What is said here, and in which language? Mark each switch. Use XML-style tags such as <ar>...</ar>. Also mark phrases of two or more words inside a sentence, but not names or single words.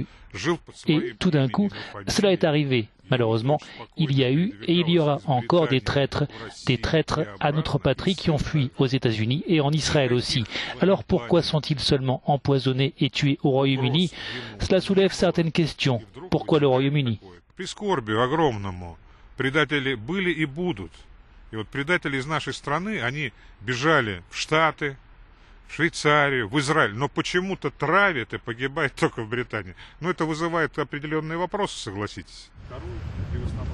<fr>Et tout d'un coup, cela est arrivé. Malheureusement, il y a eu et il y aura encore des traîtres à notre patrie qui ont fui aux États-Unis et en Israël aussi. Alors pourquoi sont-ils seulement empoisonnés et tués au Royaume-Uni? Cela soulève certaines questions. Pourquoi le Royaume-Uni?</fr> <ru>В Швейцарию, в Израиль, но почему-то травят и погибают только в Британии. Это вызывает определенные вопросы, согласитесь.</ru>